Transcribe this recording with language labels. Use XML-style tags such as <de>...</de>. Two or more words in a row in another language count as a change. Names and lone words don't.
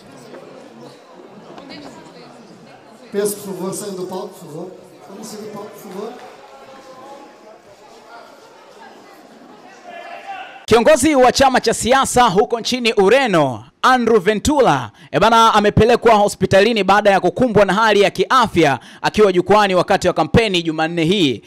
<pt>Peço, por favor, saiam do palco, por favor. Vamos sair do palco, por favor.</pt> <sw>Kiongozi wa chama cha siasa huko nchini Ureno, Andrew Ventura, amepelekwa hospitalini baada ya kukumbwa na hali ya kiafya akiwa jukwani wakati wa kampeni Jumanne hii.</sw>